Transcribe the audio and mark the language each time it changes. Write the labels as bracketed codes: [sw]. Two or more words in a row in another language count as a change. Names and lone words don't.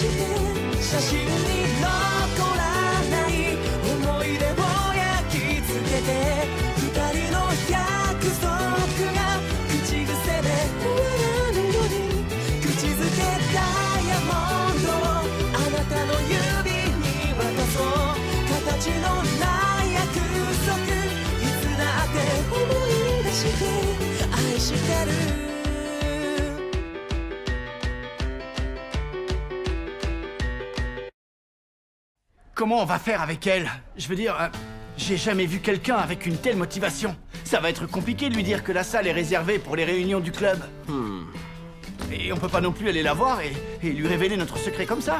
[ja] して写真に残らない思い出を焼き付けて二人の約束が口癖で終わらぬように口づけダイヤモンドをあなたの指に渡そう形のない約束いつだって思い出して愛してる [fr] Comment on va faire avec elle? Je veux dire, j'ai jamais vu quelqu'un avec une telle motivation. Ça va être compliqué de lui dire que la salle est réservée pour les réunions du club. Et on peut pas non plus aller la voir et lui révéler notre secret comme ça.